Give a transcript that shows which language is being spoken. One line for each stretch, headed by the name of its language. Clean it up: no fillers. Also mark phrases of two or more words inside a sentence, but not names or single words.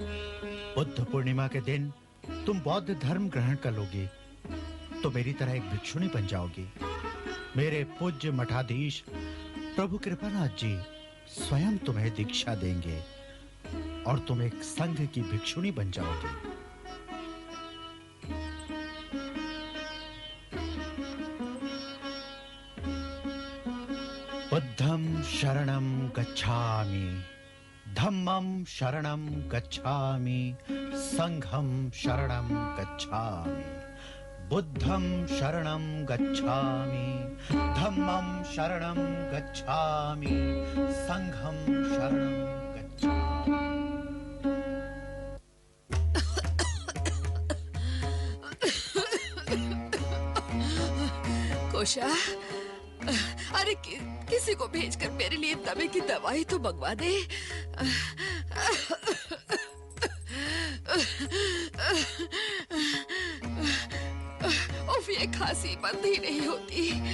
Hindi: बुद्ध पूर्णिमा के दिन तुम बौद्ध धर्म ग्रहण कर लोगे तो मेरी तरह एक भिक्षुणी बन जाओगी। मेरे पूज्य मठाधीश प्रभु कृपानाथ जी स्वयं तुम्हें दीक्षा देंगे और तुम एक संघ की भिक्षुणी बन जाओगे।
Pali: बुद्धं शरणं गच्छामि, धम्मं शरणं गच्छामि, संघं शरणं गच्छामि। बुद्धं शरणं गच्छामि, धम्मं शरणं गच्छामि, संघं शरणं गच्छामि।
Hindi: कोशा, अरे किसी को भेजकर मेरे लिए दमे की दवाई तो मंगवा दे। उफ, ये खांसी बंद ही नहीं होती।